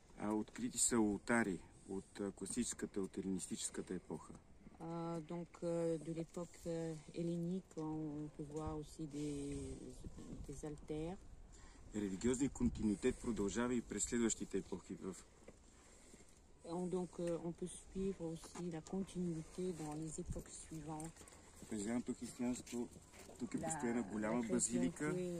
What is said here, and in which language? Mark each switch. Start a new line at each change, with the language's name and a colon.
Bulgarian: Открити са ултари от класическата, от елинистическата епоха.
French: Donc de l'époque hellénique, on peut voir aussi des altères.
Bulgarian: Религиозният континуитет продължава и през следващите епохи.
French: Donc on peut suivre aussi la continuité dans les époques suivantes.
Bulgarian: През ранното християнство тук е построена голяма базилика.